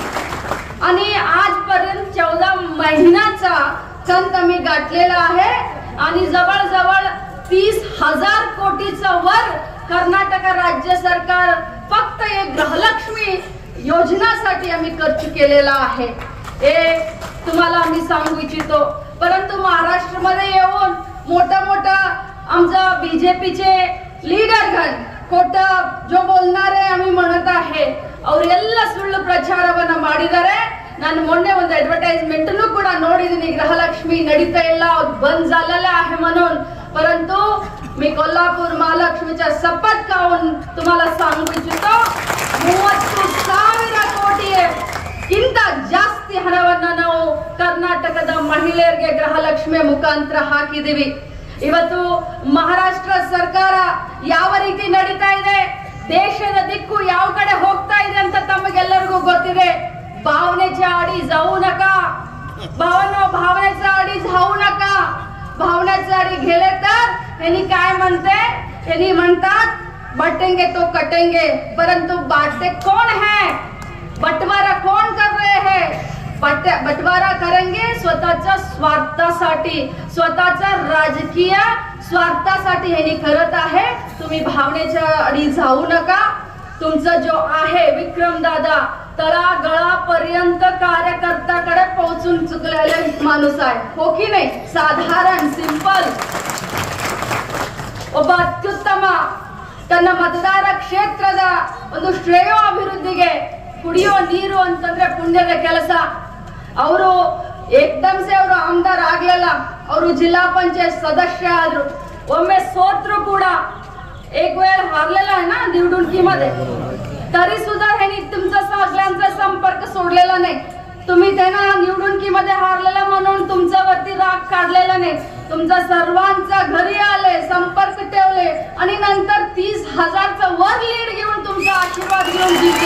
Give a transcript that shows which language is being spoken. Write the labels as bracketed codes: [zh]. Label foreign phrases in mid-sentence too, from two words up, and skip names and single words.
[mr] आणि आजपर्यंत 14 महिन्याचा कंत आम्ही गाठलेला आहे आणि जवळजवळ 30,000 कोटीचा वर कर्नाटक राज्य सरकार फक्त एक गृहलक्ष्मी योजनासाठी आम्ही खर्च केलेला आहे. हे तुम्हाला आम्ही सांगू इच्छितो. परंतु महाराष्ट्रामध्ये येऊन मोठा मोठा आमचा बीजेपीचे [kn] ಲೀಡರ್ಗಳು ಕೊಟ್ಟ [mr] जो बोलणारे आम्ही म्हणत आहे [kn] ಅವರೆಲ್ಲ ಸುಳ್ಳು ಪ್ರಚಾರವನ್ನ ಮಾಡಿದ್ದಾರೆ. ನಾನು ಮೊನ್ನೆ ಒಂದು ಅಡ್ವರ್ಟೈಸ್ಮೆಂಟ್ ಕೂಡ ನೋಡಿದ್ದೀನಿ, ಗೃಹಲಕ್ಷ್ಮಿ ನಡೀತಾ ಇಲ್ಲ, ಬಂದ್ [mr] झालेला आहे म्हणून. परंतु मी कोल्हापूर महालक्ष्मीच्या शपथ खाऊन तुम्हाला सांगू इच्छितो, [kn] 30,000 ಕೋಟಿ ಗಿಂತ ಜಾಸ್ತಿ ಹಣವನ್ನು ನಾವು ಕರ್ನಾಟಕದ ಮಹಿಳೆಯರಿಗೆ ಗೃಹಲಕ್ಷ್ಮಿ ಮುಖಾಂತರ ಹಾಕಿದೀವಿ. ಇವತ್ತು ಮಹಾರಾಷ್ಟ್ರ ಸರ್ಕಾರ ಯಾವ ರೀತಿ ನಡೀತಾ ಇದೆ, ದೇಶದ ದಿಕ್ಕು ಯಾವ ಕಡೆ ಹೋಗ್ತಾ ಇದೆ ಅಂತ ತಮಗೆಲ್ಲರಿಗೂ ಗೊತ್ತಿದೆ. [mr] भावनेच्या आडी जाऊ नका भावांनो, भावनेच्या आडी जाऊ नका. भावनेच्या आडी गेले तर यांनी काय म्हणते, यांनी म्हणतात [hi] बांटेंगे तो कटेंगे, [mr] परंतु [hi] बांटते कौन है, बंटवारा कौन कर रहे हैं, [mr] बंटवारा करेंगे स्वतःच्या स्वार्थासाठी, स्वतःच्या राजकीय स्वार्थासाठी यांनी करत आहे. तुम्ही भावनेच्या आडी जाऊ नका. तुमचा जो आहे विक्रम दादा तळागळापर्यंत कार्यकर्त्याकडे पोहोचून चुकलेले माणूस आहे, हो की नाही? [kn] साधारण सिंपल ಒಬ್ಬ ಅತ್ಯುತ್ತಮ ತನ್ನ ಮತದಾರ ಕ್ಷೇತ್ರದ ಒಂದು ಶ್ರೇಯ ಅಭಿವೃದ್ಧಿಗೆ ಕುಡಿಯುವ ನೀರು ಅಂತಂದ್ರೆ ಪುಣ್ಯದ ಕೆಲಸ. ಅವರು [hi] एकदम से [kn] ಅವರು ಆಮದಾರ್ ಆಗ್ಲಿಲ್ಲ, ಅವರು ಜಿಲ್ಲಾ ಪಂಚಾಯತ್ ಸದಸ್ಯ ಆದ್ರು. ಒಮ್ಮೆ ಸೋತ್ರು ಕೂಡ, [mr] एक वेळ हारलेला आहे ना निवडणुकीमध्ये, तरी सुद्धा ह्यांनी तुमचा सगळ्यांचा संपर्क सोडलेला नाही. तुम्ही त्यांना निवडणुकीमध्ये हारलेला म्हणून तुमच्यावरती राग काढलेला नाही. तुमचा सर्वांचा घरी आले, संपर्क ठेवले आणि नंतर 30,000चा वर लीड घेऊन तुमचा आशीर्वाद घेऊन जिंकले.